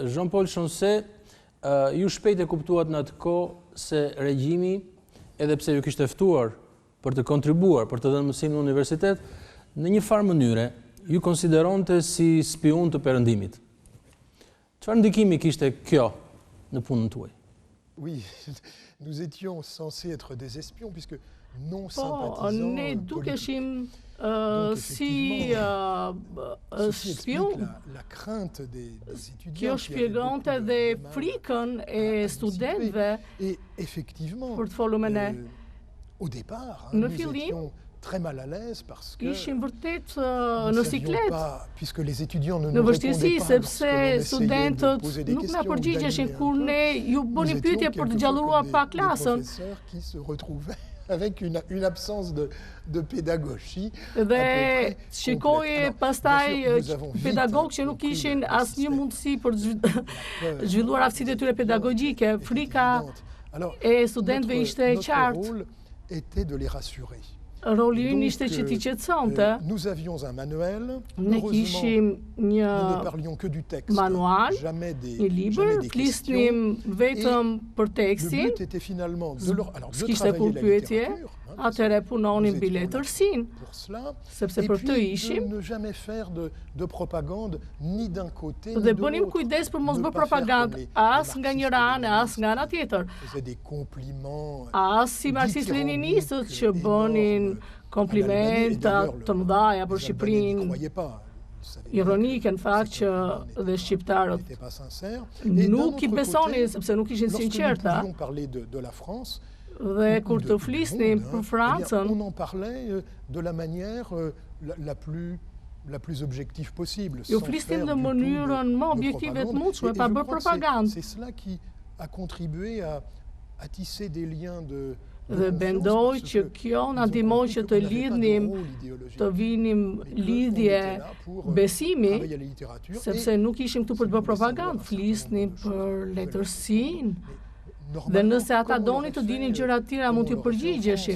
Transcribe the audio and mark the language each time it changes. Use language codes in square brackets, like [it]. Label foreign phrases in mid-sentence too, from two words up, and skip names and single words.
[sq] Jean-Paul Chancet, ju shpejt e kuptuat në atë kohë se regjimi, edhe pse ju kishte ftuar për të kontribuar, për të dhënë mësim në universitet, në një farë mënyre, ju konsideronte si spion të perëndimit. Çfarë ndikimi kishte kjo në punën tuaj? [fr] Oui, nous étions censés être des espions puisque non sympathisants. [sq] Po, ne dukeshim si spion. [fr] La crainte des étudiants. [sq] Kjo shpjegonte dhe frikën e studentëve [fr] et effectivement [sq] për të folur me ne. [fr] Au départ, [sq] në fillim [fr] très mal à l'aise parce que [sq] ishim vërtet [fr] nous [sq] në [fr] savions [sq] siklet. [fr] pas, puisque les étudiants ne [sq] Në [fr] nous [sq] vështirësi, [fr] répondaient pas [sq] sepse [fr] lorsque l'on essayait de [sq] studentët [fr] poser des [sq] nuk na [fr] questions ou [sq] përgjigjeshin [fr] d'animer [sq] kur [fr] un peu. [sq] ne ju [fr] Nous [sq] bënim [fr] étions [sq] pyetje për të [fr] quelquefois [sq] gjalluar [fr] comme [sq] pa [fr] des [sq] klasën. [fr] professeurs qui se retrouvaient avec une absence de pédagogie à peu [sq] Dhe [fr] près [sq] shikoi [fr] complète. Alors, [sq] pastaj [fr] bien sûr, nous avons vite [sq] pedagogë që nuk [fr] compris [sq] kishin [fr] le [sq] asnjë [fr] système. [sq] mundësi për të [fr] Peur [sq] zhvilluar aftësitë e tyre pedagogjike. [fr] était [sq] Frika [fr] évidente. Alors, [sq] e studentëve ishte e [fr] notre [sq] qartë. [fr] rôle était de les rassurer. [sq] Roli ynë [fr] Donc, [sq] ishte që t'i qetësonte. [fr] nous avions un manuel. [sq] Ne [fr] Heureusement, [sq] kishim një [fr] nous ne parlions que du texte, [sq] manual, [fr] jamais [sq] një [fr] jamais [sq] libër, [fr] des [sq] flisnim [fr] questions. [sq] vetëm për [fr] Le [sq] tekstin, [fr] but était finalement de [sq] s'kishte [fr] travailler [sq] kur [fr] la [sq] pyetje, [fr] littérature, hein, parce que [sq] atëre punonim [fr] nous [sq] mbi [fr] étions là [sq] letërsinë, [fr] pour cela, [sq] sepse [fr] et [sq] për të [fr] puis [sq] ishim. [fr] de ne jamais faire de propagande ni d'un côté ni [sq] Dhe [fr] de [sq] bënim [fr] l'autre. [sq] kujdes për mos Ne bërë [fr] pas faire [sq] propagandë [fr] comme les [sq] as nga një [fr] marxistes [sq] ranë, [fr] léninistes [sq] as nga ana tjetër. [fr] qui faisaient des compliments [sq] As si marxist-leninistët që bënin komplimenta të mëdha për Shqipërinë, ironike në fakt që dhe shqiptarët nuk i besonin sepse nuk ishin sinqerta. Dhe kur të flisnim për Francën, [fr] on en parlait de la manière la plus objective possible. [sq] Ju flisnim në mënyrën më objektive të mundshme, pa bërë propagandë. [fr] C'est cela qui a contribué à tisser des liens de [sq] Dhe bendoj që kjo na ndihmoi që të lidhnim, të vinim lidhje besimi, sepse nuk ishim këtu për të bërë propagandë, flisnim për letërsinë. Dhe nëse ata donin të dinin gjëra të tjera mund t'ju përgjigjeshim.